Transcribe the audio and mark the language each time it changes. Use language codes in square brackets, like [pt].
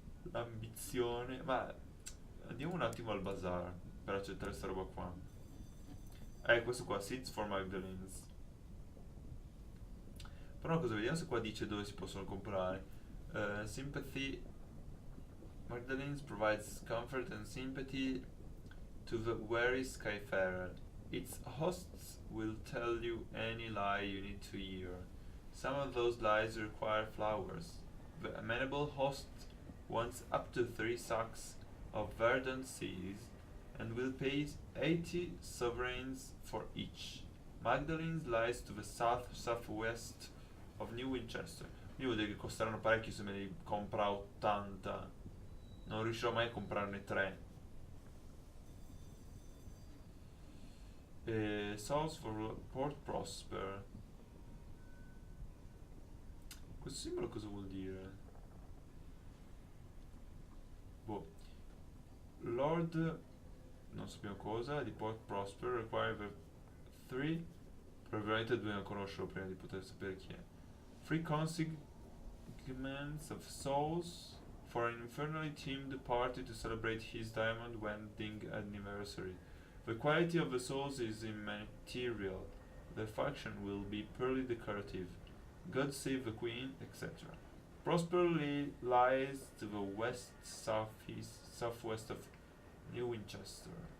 [it] L'ambizione. Ma andiamo un attimo al bazar per accettare sta roba qua. Questo qua, Seeds for Magdalenes. Però cosa, vediamo se qua dice dove si possono comprare. [en] Sympathy. Magdalenes provides comfort and sympathy to the weary skyfarer. Its hosts will tell you any lie you need to hear. Some of those lies require flowers. The amenable host wants up to 3 sacks of verdant seeds and will pay 80 sovereigns for each. Magdalenes lies to the southwest of New Winchester. [it] Io vuol dire che costeranno parecchio se me li compra 80. Non riuscirò mai a comprarne 3. [en] Souls for Port Prosper. [it] Questo simbolo cosa vuol dire? Boh. Lord, non sappiamo cosa, di Port Prosper [en] require the 3. [it] Probabilmente dobbiamo conoscerlo prima di poter sapere chi è. [en] 3 consignments of souls for an infernally themed party to celebrate his diamond wedding anniversary. The quality of the souls is immaterial. The faction will be purely decorative. God save the Queen, etc. Prosper lies to the southwest of New Winchester.